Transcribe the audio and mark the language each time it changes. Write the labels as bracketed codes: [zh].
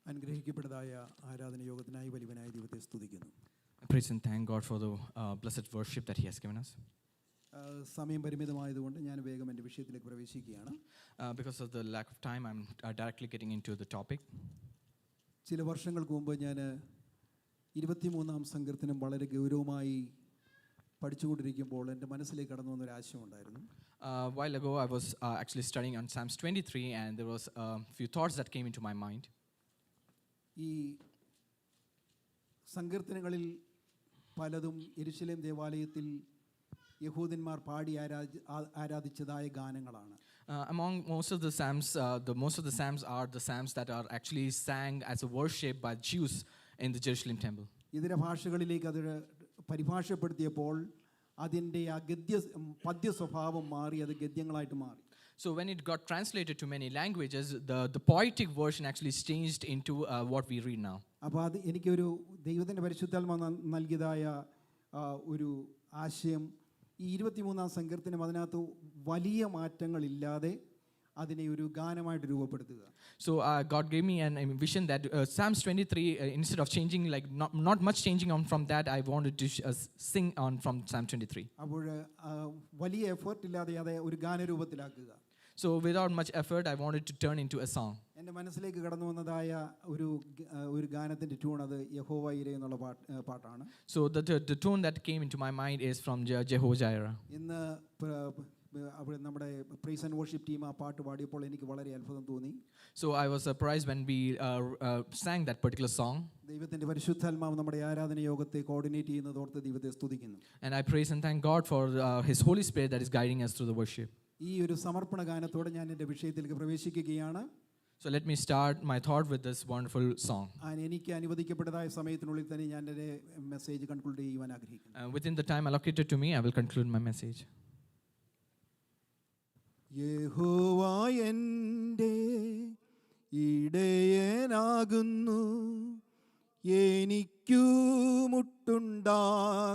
[ml] അനുഗ്രഹിക്കപ്പെട്ടതായ ആരാധന യോഗത്തിനായി വലിയവനായ ദൈവത്തെ സ്തുതിക്കുന്നു. [en] Praise and thank God for the blessed worship that He has given us. [ml] സമയം പരിമിതമായതുകൊണ്ട് ഞാൻ വേഗം എൻ്റെ വിഷയത്തിലേക്ക് പ്രവേശിക്കുകയാണ്. [en] Because of the lack of time, I'm directly getting into the topic. [ml] ചില വർഷങ്ങൾക്ക് മുമ്പ് ഞാൻ 23-ാം സങ്കീർത്തനം വളരെ ഗൗരവമായി പഠിച്ചുകൊണ്ടിരിക്കുമ്പോൾ എൻ്റെ മനസ്സിലേക്ക് കടന്നു വന്നൊരു ആശയമുണ്ടായിരുന്നു. [en] A while ago, I was actually studying on Psalms 23, and there was a few thoughts that came into my mind. [ml] ഈ സങ്കീർത്തനങ്ങളിൽ പലതും യെരൂശലേം ദേവാലയത്തിൽ യഹൂദന്മാർ പാടി ആരാധിച്ചതായ ഗാനങ്ങളാണ്. [en] Among most of the psalms are the psalms that are actually sang as a worship by Jews in the Jerusalem temple. [ml] ഇതര ഭാഷകളിലേക്ക് അത് പരിഭാഷപ്പെടുത്തിയപ്പോൾ അതിൻ്റെ ആ പദ്യ സ്വഭാവം മാറി, അത് ഗദ്യങ്ങളായിട്ട് മാറി. [en] So when it got translated to many languages, the poetic version actually changed into what we read now. [ml] അപ്പോൾ അത് എനിക്കൊരു ദൈവത്തിൻ്റെ പരിശുദ്ധാത്മ നൽകിയതായ ഒരു ആശയം. ഈ 23-ാം സങ്കീർത്തനം അതിനകത്ത് വലിയ മാറ്റങ്ങളില്ലാതെ അതിനെ ഒരു ഗാനമായിട്ട് രൂപപ്പെടുത്തുക. [en] So God gave me an vision that Psalms 23, instead of changing, like not much changing on from that, I wanted to sing on from Psalm 23. [ml] അപ്പോൾ വലിയ എഫേർട്ട് ഇല്ലാതെ അത് ഒരു ഗാനരൂപത്തിലാക്കുക. [en] So without much effort, I wanted to turn into a song. [ml] എൻ്റെ മനസ്സിലേക്ക് കടന്നു വന്നതായ ഒരു ഗാനത്തിൻ്റെ tune അത് യഹോവ ഈരെ എന്നുള്ള പാട്ടാണ്. [en] So the tune that came into my mind is from Jehovah Jireh. [ml] ഇന്ന് അവിടെ നമ്മുടെ പ്രൈസ് ആൻഡ് വർഷിപ്പ് ടീം ആ പാട്ട് പാടിയപ്പോൾ എനിക്ക് വളരെ അത്ഭുതം തോന്നി. [en] So I was surprised when we sang that particular song. [ml] ദൈവത്തിൻ്റെ പരിശുദ്ധാത്മാവ് നമ്മുടെ ആരാധന യോഗത്തെ കോർഡിനേറ്റ് ചെയ്യുന്നതോർത്ത് ദൈവത്തെ സ്തുതിക്കുന്നു. [en] And I praise and thank God for His Holy Spirit that is guiding us through the worship. [ml] ഈ ഒരു സമർപ്പണ ഗാനത്തോടെ ഞാൻ എൻ്റെ വിഷയത്തിലേക്ക് പ്രവേശിക്കുകയാണ്. [en] So let me start my thought with this wonderful song. [ml] എനിക്ക് അനുവദിക്കപ്പെട്ടതായ സമയത്തിനുള്ളിൽ തന്നെ ഞാൻ എൻ്റെ മെസ്സേജ് കൺക്ലൂഡ് ചെയ്യുവാൻ ആഗ്രഹിക്കുന്നു. [en] Within the time allocated to me, I will conclude my message. [ml] യഹോവ എൻ്റെ ഇടയനാകുന്നു, എനിക്കു മുട്ടുണ്ടാകയില്ല.